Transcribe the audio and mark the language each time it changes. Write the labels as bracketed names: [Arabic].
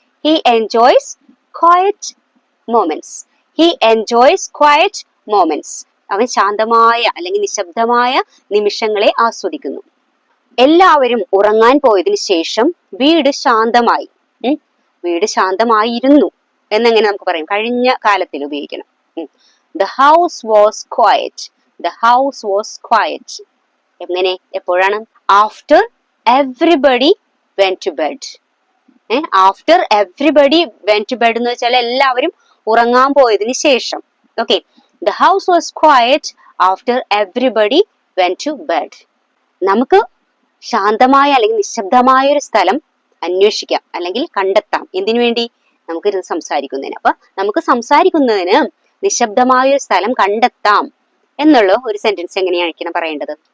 [English] He enjoys quiet moments. He enjoys quiet moments. [Malayalam] അവൻ ശാന്തമായ അല്ലെങ്കിൽ നിശബ്ദമായ നിമിഷങ്ങളെ ആസ്വദിക്കുന്നു. എല്ലാവരും ഉറങ്ങാൻ പോയതിനു ശേഷം വീട് ശാന്തമായി. വീട് ശാന്തമായിരുന്നു എന്നെങ്ങനെ നമുക്ക് പറയും? കഴിഞ്ഞ കാലത്തിൽ ഉപയോഗിക്കണം. [English] The house was quiet. The house was quiet. [Malayalam] എങ്ങനെ? എപ്പോഴാണ്? [English] After everybody went to bed. After everybody went to bed [Malayalam] എന്ന് വെച്ചാൽ എല്ലാവരും ഉറങ്ങാൻ പോയതിന് ശേഷം. [English] Okay. The house was quiet after everybody went to bed. [Malayalam] നമുക്ക് ശാന്തമായ അല്ലെങ്കിൽ നിശബ്ദമായ ഒരു സ്ഥലം അന്വേഷിക്കാം അല്ലെങ്കിൽ കണ്ടെത്താം. എന്തിനു വേണ്ടി? നമുക്കിരുന്ന് സംസാരിക്കുന്നതിന്. അപ്പൊ നമുക്ക് സംസാരിക്കുന്നതിന് നിശബ്ദമായ ഒരു സ്ഥലം കണ്ടെത്താം എന്നുള്ള ഒരു സെന്റൻസ് എങ്ങനെയായിരിക്കണം പറയേണ്ടത്?